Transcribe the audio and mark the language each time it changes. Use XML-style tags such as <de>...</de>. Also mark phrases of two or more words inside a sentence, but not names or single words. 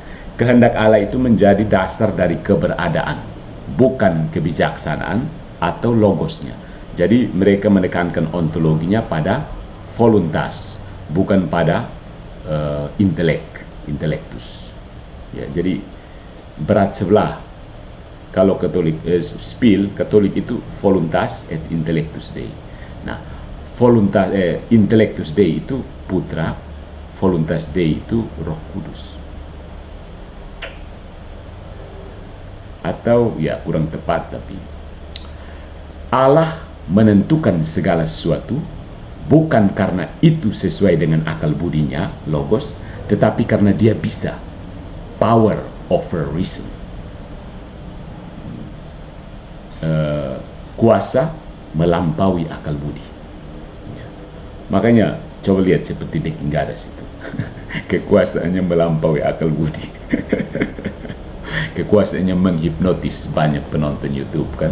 <id>Kehendak Allah itu menjadi dasar dari keberadaan, bukan kebijaksanaan atau logosnya. Jadi mereka menekankan ontologinya pada voluntas, bukan pada intellectus. Ya, jadi berat sebelah. Kalau Katolik Katolik itu</id> <la>voluntas et intellectus Dei.</la> <id>Nah,</id> <la>intellectus Dei</la> <id>itu putra,</id> <la>voluntas Dei</la> <id>itu Roh Kudus. Atau ya kurang tepat, tapi Allah menentukan segala sesuatu bukan karena itu sesuai dengan akal budinya, logos, tetapi karena dia bisa,</id> <en>power over reason.</en> <id>Kuasa melampaui akal budi. Ya. Makanya coba lihat seperti Dick Gares itu. Kekuasaannya melampaui akal budi. Kekuasaannya menghipnotis banyak penonton YouTube kan.</id>